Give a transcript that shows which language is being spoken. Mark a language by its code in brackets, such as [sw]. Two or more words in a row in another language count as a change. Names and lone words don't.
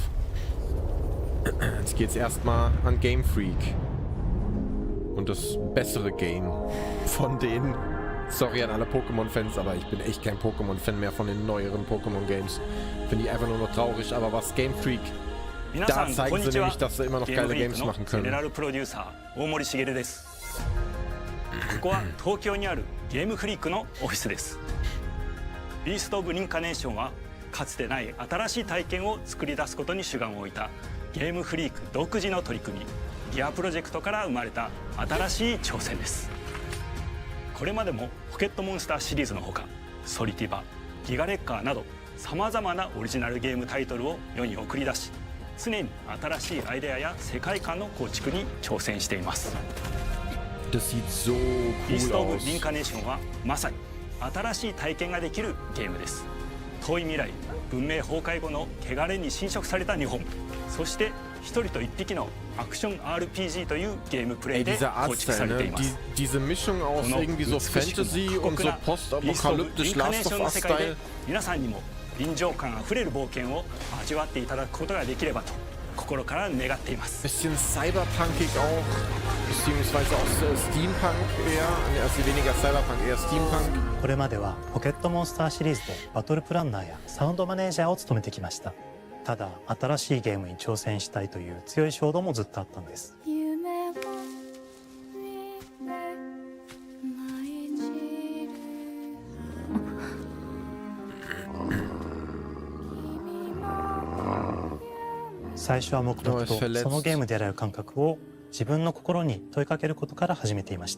[de] Jetzt geht's erstmal an Game Freak. Und das bessere Game von denen. Sorry an alle Pokémon-Fans, aber ich bin echt kein Pokémon-Fan mehr von den neueren Pokémon-Games. Finde ich einfach nur noch traurig, aber was Game Freak, da zeigen sie nämlich, dass sie immer noch geile Games machen können. [ja] ここは東京にあるゲームフリークのオフィスです。ビースト・オブ・リンカネーションはかつてない新しい体験を作り出すことに主眼を置いたゲームフリーク独自の取り組みギアプロジェクトから生まれた新しい挑戦です。これまでもポケットモンスターシリーズのほかソリティバ、ギガレッカーなどさまざまなオリジナルゲームタイトルを世に送り出し常に新しいアイデアや世界観の構築に挑戦しています。 [de] Das sieht so cool aus. [ja] ビースト・オブ・リンカネーションはまさに新しい体験ができるゲームです。遠い未来、文明崩壊後の汚れに侵食された日本、そして一人と一匹のアクション RPG というゲームプレイで構築されています。 [de] Diese Mischung aus irgendwie so Fantasy und so postapokalyptisch Last of Us Style. [ja] 皆さんにも臨場感あふれる冒険を味わっていただくことができればと心から願っています。 [de] Bisschen cyberpunkig auch, beziehungsweise auch Steampunk eher, also weniger Cyberpunk, eher Steampunk. [ja] これまではポケットモンスターシリーズでバトルプランナーやサウンドマネージャーを務めてきました。ただ新しいゲームに挑戦したいという強い衝動もずっとあったんです。最初は黙々とそのゲームである感覚を自分の心に問いかけることから始めていました。